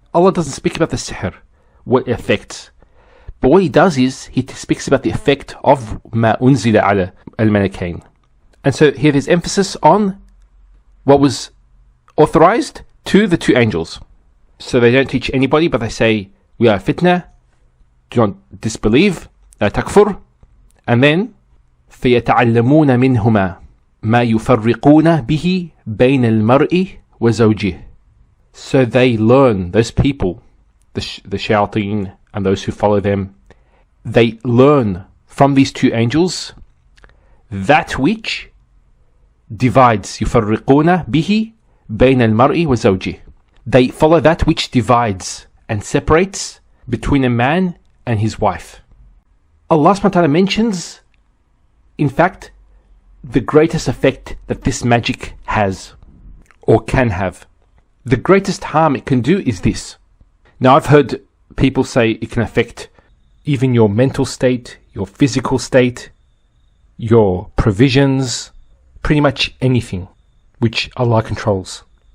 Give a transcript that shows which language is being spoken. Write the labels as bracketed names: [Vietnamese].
[English] Allah doesn't speak about the sihr, what it affects. But what he does is he speaks about the effect of ma unzila ala al-malakain. And so here there's emphasis on what was authorized to the two angels. So they don't teach anybody, but they say, we are fitna, do not disbelieve, [Arabic] لا تكفر. [English] And then [Arabic] فيتعلمون منهما ما يفرقون به بين المرء وزوجه. [English] So they learn, those people, the shayateen and those who follow them, they learn from these two angels that which divides. [Arabic] يفرقون به بين المرء وزوجه. [English] They follow that which divides and separates between a man and his wife. Allah subhanahu wa ta'ala mentions, in fact, the greatest effect that this magic has or can have. The greatest harm it can do is this. Now, I've heard people say it can affect even your mental state, your physical state, your provisions, pretty much anything which Allah controls.